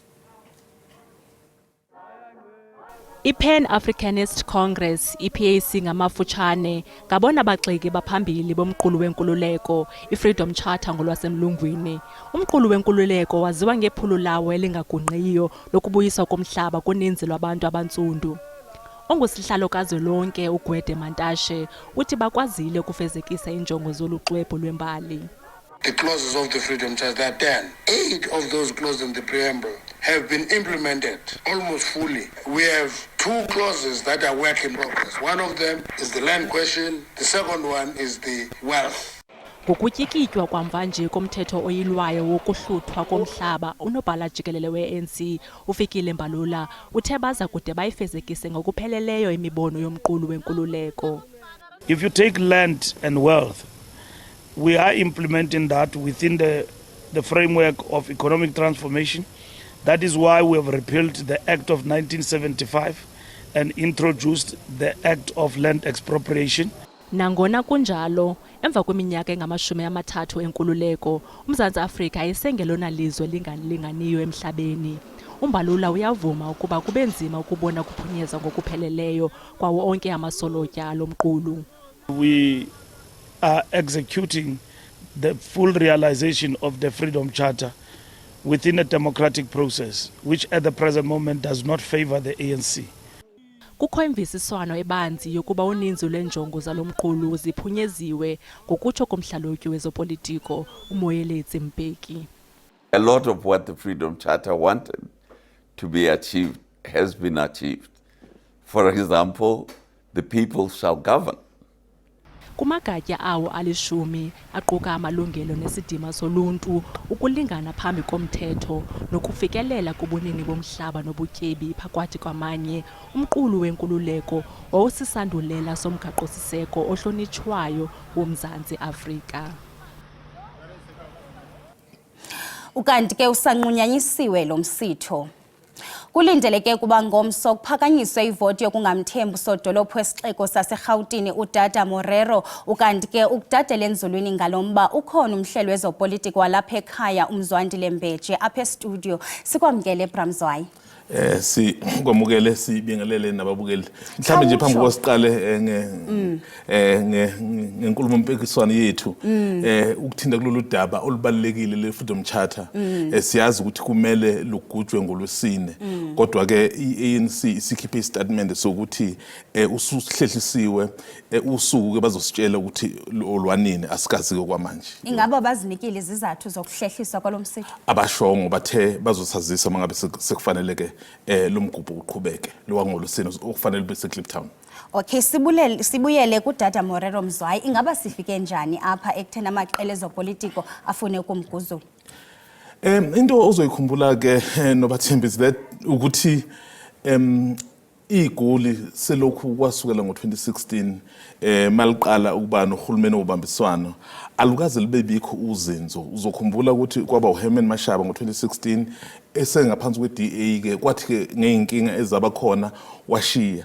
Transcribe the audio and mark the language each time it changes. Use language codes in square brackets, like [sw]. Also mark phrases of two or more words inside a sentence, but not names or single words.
[xh] I-Pan-Africanist Congress, i-PAC ngamafutshane, ngabona bagxeki baphambili bomqulu wenkululeko, i-Freedom Charter ngolwasemlungwini. Umqulu wenkululeko waziwa ngephulo lawo elingagungqiyo lokubuyiswa komhlaba kuninzi lwabantu abantsundu. Ongusihlalo kazwelonke uGwede Mantashe uthi bakwazile ukufezekisa injongo zolu xwebhu lwembali. [en] The clauses of the Freedom Charter, there are 10. 8 of those clauses in the preamble have been implemented almost fully. We have 2 clauses that are work in progress. One of them is the land question. The second one is the wealth. [xh] Ngokutyikitywa kwamva nje komthetho oyilwayo wokuhluthwa komhlaba, unobhala jikelele we-ANC uFikile Mbalula uthe baza kude bayifezekise ngokupheleleyo imibono yomqulu wenkululeko. [en] If you take land and wealth, we are implementing that within the framework of economic transformation. That is why we have repealed the Act of 1975 and introduced the Act of Land Expropriation. [xh] Nangona kunjalo, emva kweminyaka engama-30 enkululeko, uMzantsi Afrika ayisengelona lizwe lingalinganiyo emhlabeni. uMbalula uyavuma ukuba kube nzima ukubona kuphunyezwa ngokupheleleyo kwawo onke amasolotya alo mqulu. [en] We are executing the full realization of the Freedom Charter within a democratic process, which at the present moment does not favor the ANC. [xh] Kukho imvisiswano ebanzi yokuba uninzi lwenjongo zalo mqulu ziphunyeziwe ngokutsho komhlalutyi wezopolitiko uMoeletsi Mbeki. [en] A lot of what the Freedom Charter wanted to be achieved has been achieved. For example, the people shall govern. [xh] Kumagatya awo alishumi aquka amalungelo nesidima soluntu, ukulingana phambi komthetho nokufikelela kubunini bomhlaba nobutyebi phakathi kwamanye, umqulu wenkululeko wawusisandulela somgaqo-siseko ohlonitshwayo woMzantsi Afrika. Ukanti ke usanqunyanyisiwe lo msitho. Kulindeleke kuba ngomso kuphakanyiswe ivoti yokungamthembi usodolophu wesixeko saseRhawutini uDada Morero, ukanti ke ukudadela enzulwini ngalomba ukhona umhlelo wezopolitiko walapha ekhaya uMzwandile Mbeje apha estudio. Sikwamkele Bramzwayi. [zu] Sikwamukele sibingelele nababukeli. Mhlambe nje phambi kwasiqale ngenkulumo mpikiswano yethu ukuthinta kulolu daba olubalekile le Freedom Charter. Siyazi ukuthi kumele lugujwe ngolwesine, kodwa ke iANC sikhiphe istatement sokuthi usuhlehlisiwe usuku ke bazositshela ukuthi olwanini asikazi ke kwamanje. [xh] Ingaba bazinikile izizathu zokuhlehliswa kwalomsitho? [zu] Abashongo bathe bazosazisa mangabe sekufanele lumgubho uqhubeke lo wangolosini okufanele bese Kliptown. Okay, sibuyele kuDada Morero Mzwayi. [xh] Ingaba sifike njani apha ekuthena amaqela ezopolitiko afune ukumguzula? [zu] Into ozoyikhumbula ke nobathembisi that ukuthi igoli selokhu kwasukela ngo2016 maliqala ukuba nohulumeni obambiswano alukaze libe bikho uzinzo. Uzokhumbula ukuthi kwaba uHerman Mashaba ngo2016 esengaphansi kweDA ke kwathi ke ngeinkinga ezaba khona washiya.